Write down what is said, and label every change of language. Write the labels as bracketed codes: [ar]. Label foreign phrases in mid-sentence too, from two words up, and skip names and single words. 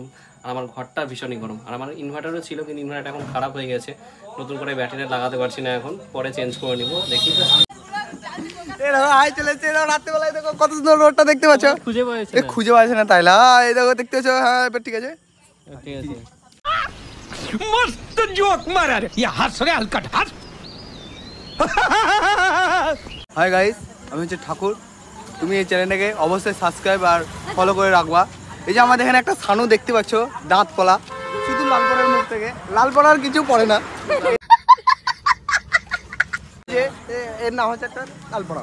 [bn] আর আমার ঘরটা ভীষণই গরম। আর আমার ইনভার্টারও ছিল, কিন্তু ইনভার্টারটা এখন খারাপ হয়ে গেছে, নতুন করে ব্যাটারি লাগাতে পারছি না এখন, পরে চেঞ্জ করে নিব। দেখি রাত্রেবেলায় দেখো কত সুন্দর রোডটা দেখতে পাচ্ছ, খুঁজে পাচ্ছে না তাইলে এই দেখো দেখতে পাচ্ছ। হ্যাঁ এবার ঠিক আছে, ঠিক আছে। [hi] मस्त जोक मारा रे ये हंस रे हलकट हंस [en] hi guys, [bn] আমি হচ্ছে ঠাকুর। তুমি এই চ্যানেলটাকে অবশ্যই সাবস্ক্রাইব আর ফলো করে রাখবা। এই যে আমাদের এখানে একটা ছানু দেখতে পাচ্ছ, দাঁত পলা, শুধু লাল পরার মুখ থেকে, লাল পরার কিছু পড়ে না। যে এর নাম হচ্ছে একটা লাল পরা।